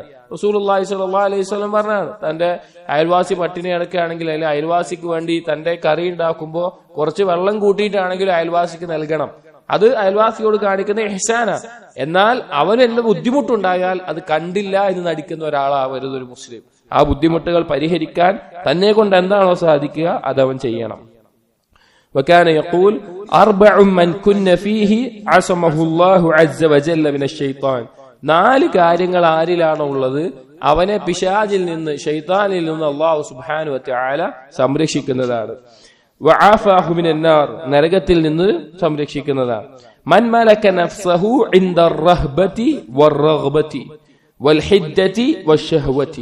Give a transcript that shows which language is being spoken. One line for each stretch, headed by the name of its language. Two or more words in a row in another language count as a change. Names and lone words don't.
Malayalam: റസൂലുള്ളാഹി
Arabic: صلى الله عليه وسلم
Malayalam: പറഞ്ഞാണ്, തന്റെ അയൽവാസി പട്ടിണി കിടക്കുകയാണെങ്കിൽ അല്ലെങ്കിൽ അയൽവാസിക്ക് വേണ്ടി തന്റെ കറി ഉണ്ടാക്കുമ്പോൾ കുറച്ച് വെള്ളം കൂട്ടിയിട്ടാണെങ്കിലും അയൽവാസിക്ക് നൽകണം. അത് അയൽവാസിയോട് കാണിക്കുന്ന ഇഹ്സാനാണ്. എന്നാൽ അവന് എന്ത് ബുദ്ധിമുട്ടുണ്ടായാൽ അത് കണ്ടില്ല എന്ന് നടിക്കുന്ന ഒരാളാവരുത് ഒരു മുസ്ലിം. ആ ബുദ്ധിമുട്ടുകൾ പരിഹരിക്കാൻ തന്നെ കൊണ്ട് എന്താണോ സാധിക്കുക അതവൻ ചെയ്യണം.
Arabic: وكان يقول أربع من كن فيه عصمه الله عز وجل من الشيطان.
Malayalam: 4 കാര്യങ്ങൾ ആരിലാണോ ഉള്ളത് അവനെ പിശാചിൽ നിന്ന്, ശൈത്താനിൽ നിന്ന്
Arabic: الله سبحانه وتعالى
Malayalam: സംരക്ഷിക്കുന്നതാണ്.
Arabic: وعافاه من النار,
Malayalam: നരകത്തിൽ നിന്ന് സംരക്ഷിക്കുന്നതാണ്.
Arabic: من ملك نفسه عند رهبته ورغبته والحدة وشهوته.